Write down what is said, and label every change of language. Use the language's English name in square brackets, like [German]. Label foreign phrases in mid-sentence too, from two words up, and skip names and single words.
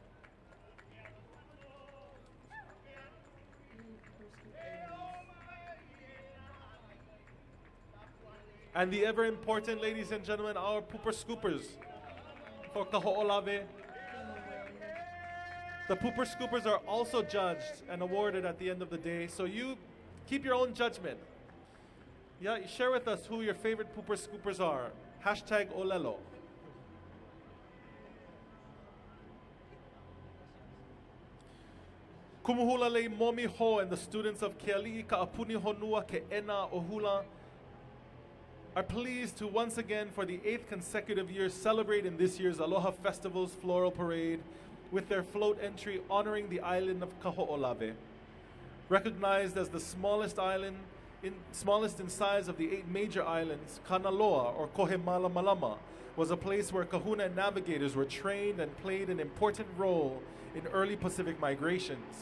[English] And the ever important, ladies and gentlemen, our pooper scoopers for Kaho'olawe. The pooper scoopers are also judged and awarded at the end of the day, so you keep your own judgment. Yeah, share with us who your favorite pooper scoopers are. Hashtag Olelo. Kumuhula lei momi ho and the students of Keali'i Ka'apuni Honua Ke'ena Ohula are pleased to once again, for the 8th consecutive year, celebrate in this year's Aloha Festival's Floral Parade with their float entry honoring the island of Kaho'olawe. Recognized as the smallest in size of the 8 major islands, Kanaloa, or Kohemalamalama, was a place where kahuna and navigators were trained and played an important role in early Pacific migrations.